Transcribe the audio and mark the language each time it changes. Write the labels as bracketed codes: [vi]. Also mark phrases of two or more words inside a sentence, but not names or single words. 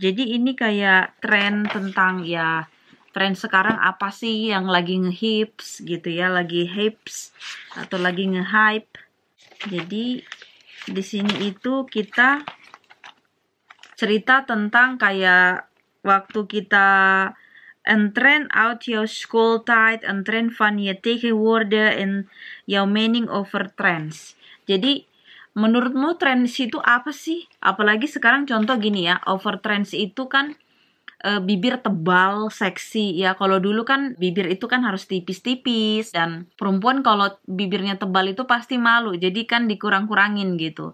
[id] Jadi ini kayak tren tentang ya, tren sekarang apa sih yang lagi nge-hips gitu ya, lagi hips atau lagi nge-hype. Jadi di sini itu kita cerita tentang kayak waktu kita [nl] een trend uit jouw schooltijd, een trend van je tegenwoordig en jouw mening over trends. [id] Jadi menurutmu trends itu apa sih? Apalagi sekarang contoh gini ya, [nl] over trends [id] itu kan bibir tebal, seksi ya. Kalau dulu kan bibir itu kan harus tipis-tipis, dan perempuan kalau bibirnya tebal itu pasti malu, jadi kan dikurang-kurangin gitu.